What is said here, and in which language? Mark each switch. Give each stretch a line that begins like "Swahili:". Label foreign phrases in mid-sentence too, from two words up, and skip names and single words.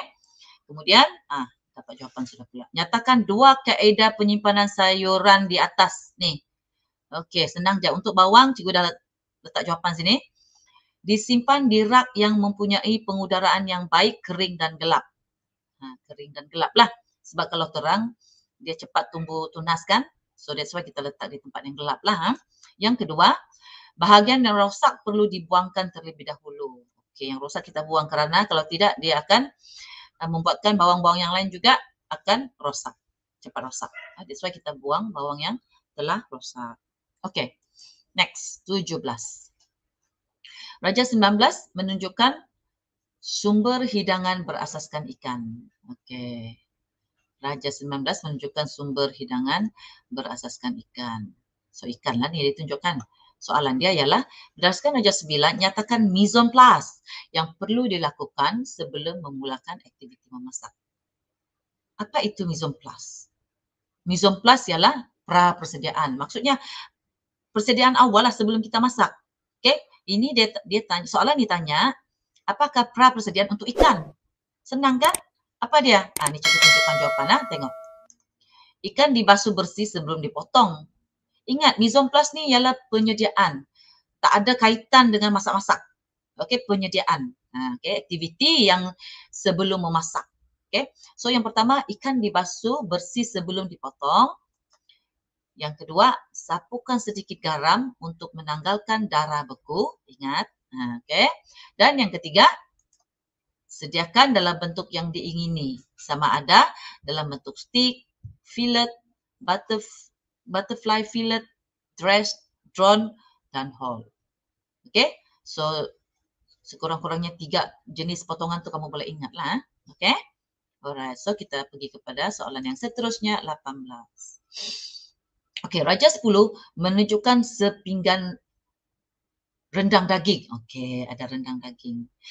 Malay: Kemudian, dapat jawapan sudah pula. Nyatakan 2 kaedah penyimpanan sayuran di atas. Ni. Okey, senang je. Untuk bawang, cikgu dah letak jawapan sini. Disimpan di rak yang mempunyai pengudaraan yang baik, kering dan gelap. Kering dan gelap lah. Sebab kalau terang, dia cepat tumbuh tunas kan.
English: So that's why
Malay: kita letak di tempat yang gelap lah. Yang kedua, bahagian yang rosak perlu dibuangkan terlebih dahulu. Okey, yang rosak kita buang kerana kalau tidak dia akan membuatkan bawang-bawang yang lain juga akan rosak. Cepat rosak.
English: That's why
Malay: kita buang bawang yang telah rosak. Okey. Next, 17. Raja 19 menunjukkan sumber hidangan berasaskan ikan. Okey. Raja 19 menunjukkan sumber hidangan berasaskan ikan. So, ikan lah ni ditunjukkan. Soalan dia ialah, berdasarkan Raja 9, nyatakan
French: mise en place
Malay: yang perlu dilakukan sebelum memulakan aktiviti memasak. Apa itu
French: mise en place? Mise en place
Malay: ialah pra-persediaan. Maksudnya, persediaan awal lah sebelum kita masak. Okay? Ini dia tanya, soalan ditanya, apakah pra-persediaan untuk ikan? Senang kan? Apa dia? Ini cukup tunjukkan jawapan. Tengok. Ikan dibasuh bersih sebelum dipotong. Ingat,
French: mise en place
Malay: ni ialah penyediaan. Tak ada kaitan dengan masak-masak. Okey, penyediaan. Okey, aktiviti yang sebelum memasak. Okey. So yang pertama, ikan dibasuh bersih sebelum dipotong. Yang kedua, sapukan sedikit garam untuk menanggalkan darah beku. Ingat. Okey. Dan yang ketiga, sediakan dalam bentuk yang diingini. Sama ada dalam bentuk
English: stick, fillet, butterfly fillet, dressed, drawn
Malay: dan whole.
English: Okay, so
Malay: sekurang-kurangnya 3 jenis potongan tu kamu boleh ingat lah.
English: Okay, alright, so
Malay: kita pergi kepada soalan yang seterusnya, 18. Okay, Raja 10 menunjukkan sepinggan rendang daging. Okay, ada rendang daging.